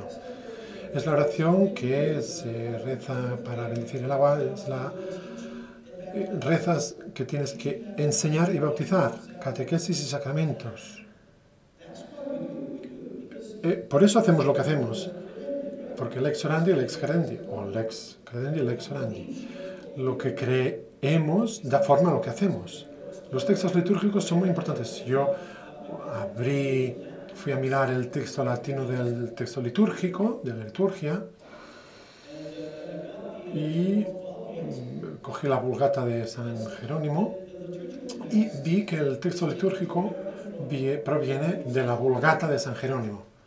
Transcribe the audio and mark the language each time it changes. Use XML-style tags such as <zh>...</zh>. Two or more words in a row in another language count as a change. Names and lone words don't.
<es>Es la oración que se reza para bendecir el agua, es la rezas que tienes que enseñar y bautizar, catequesis y sacramentos. Por eso hacemos lo que hacemos, porque</es> <la>lex orandi, lex credendi,</la> <es>o</es> <la>lex credendi, lex orandi.</la> <es>Lo que creemos da forma a lo que hacemos. Los textos litúrgicos son muy importantes. Yo fui a mirar el texto latino del texto litúrgico, de la liturgia, y cogí la Vulgata de San Jerónimo y vi que el texto litúrgico proviene de la Vulgata de San Jerónimo.</es>